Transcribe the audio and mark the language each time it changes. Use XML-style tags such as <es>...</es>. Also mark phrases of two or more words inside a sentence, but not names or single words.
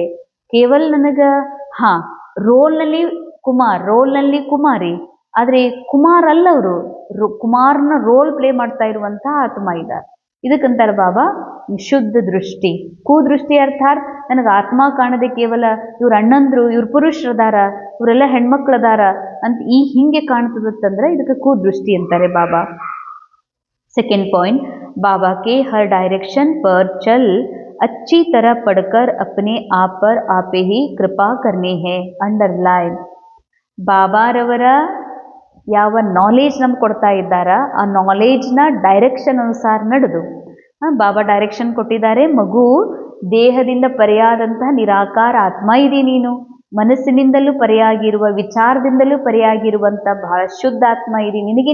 <kn>ಕೇವಲ ನನಗೆ ರೋಲ್ನಲ್ಲಿ ಕುಮಾರಿ, ಆದರೆ ಕುಮಾರ್ ಅಲ್ಲ ಅವರು, ಕುಮಾರ್ನ</kn> <en>role play</en> <kn>ಮಾಡ್ತಾ ಇರುವಂತಹ ಆತ್ಮ ಇದ್ದಾರೆ. ಇದಕ್ಕಂತಾರೆ ಬಾಬಾ ಶುದ್ಧ ದೃಷ್ಟಿ. ಕುದೃಷ್ಟಿ ಅರ್ಥಾತ್ ನನಗೆ ಆತ್ಮ ಕಾಣದೆ ಕೇವಲ ಇವ್ರ ಅಣ್ಣಂದ್ರು, ಇವ್ರ ಪುರುಷರದಾರ, ಇವರೆಲ್ಲ ಹೆಣ್ಮಕ್ಳದಾರ ಅಂತ ಹಿಂಗೆ ಕಾಣ್ತದತ್ತಂದ್ರೆ ಇದಕ್ಕೆ ಕುದೃಷ್ಟಿ ಅಂತಾರೆ ಬಾಬಾ.</kn> <en>second point,</en> <hi>बाबा के हर डायरेक्शन पर चल अच्छी तरह पढ़कर अपने आप पर आपे ही कृपा करनी है. अंडरलाइन.</hi> <kn>ಬಾಬಾರವರ ಯಾವ ನಾಲೇಜ್ ನಮ್ಗೆ ಕೊಡ್ತಾ ಇದ್ದಾರ ಆ ನಾಲೇಜ್ನ ಡೈರೆಕ್ಷನ್ ಅನುಸಾರ ನಡೆದು, ಬಾಬಾ ಡೈರೆಕ್ಷನ್ ಕೊಟ್ಟಿದ್ದಾರೆ, ಮಗು ದೇಹದಿಂದ ಪರೆಯಾದಂತಹ ನಿರಾಕಾರ ಆತ್ಮ ಇದೆ ನೀನು, ಮನಸ್ಸಿನಿಂದಲೂ ಪರೆಯಾಗಿರುವ, ವಿಚಾರದಿಂದಲೂ ಪರೆಯಾಗಿರುವಂಥ ಬಹಳ ಶುದ್ಧ ಆತ್ಮ ಇದೆ ನಿನಗೆ.</kn>